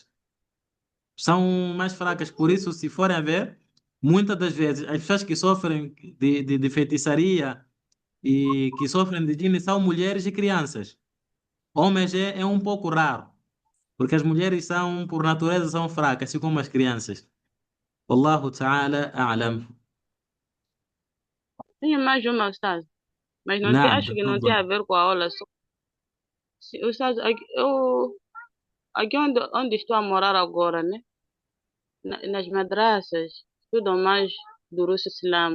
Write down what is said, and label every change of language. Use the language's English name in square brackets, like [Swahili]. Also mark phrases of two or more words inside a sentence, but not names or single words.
[Portuguese] São mais fracas, por isso, se forem a ver, muitas das vezes as pessoas que sofrem de feitiçaria e que sofrem de djinn são mulheres e crianças. Homens é um pouco raro, porque as mulheres são, por natureza, são fracas, assim como as crianças. [Arabic] والله تعالى أعلم. [Portuguese] Tem mais uma, Ustaz, mas não tem, Naam, acho que não tem tafadhal. a ver com a aula. Ustaz, aqui onde estou a morar agora, né? Nas madraças, estudam mais [Arabic] دروس إسلام.